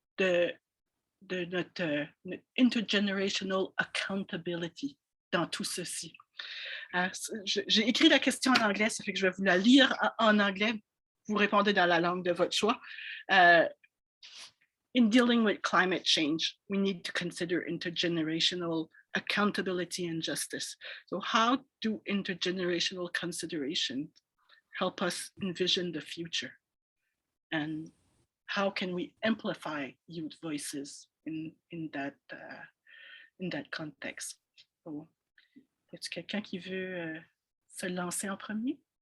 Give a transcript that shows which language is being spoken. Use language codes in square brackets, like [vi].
[fr] de notre [en] intergenerational accountability [fr] dans tout ceci. J'ai écrit la question en anglais, ça fait que je vais vous la lire en anglais. Vous répondez dans la langue de votre choix. [en] In dealing with climate change, we need to consider intergenerational accountability and justice. So how do intergenerational considerations help us envision the future? And how can we amplify youth voices in that context? [fr] So, est-ce quelqu'un qui veut se lancer en premier?